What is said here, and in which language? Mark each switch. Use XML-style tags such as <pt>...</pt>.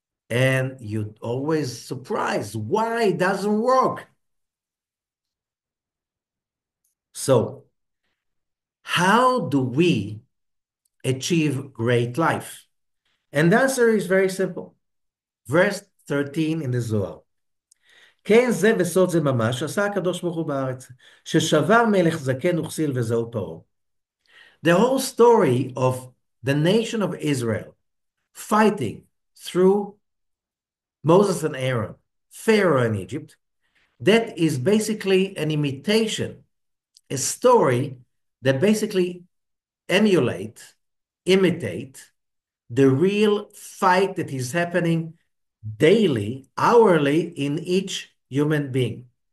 <en>And you're always surprised why it doesn't work. So how do we achieve great life? And the answer is very simple. Verse 13 in the Zohar.</en> <he>כן זה וסוד זה ממש עשה הקדוש ברוך הוא בארץ, ששבר מלך זקן וכסיל וזהו פרעה.</he> <en>The whole story of the nation of Israel fighting through Moses and Aaron, Pharaoh in Egypt, that is basically an imitation, a story that basically imitate the real fight that is happening daily, hourly in each human being.</en>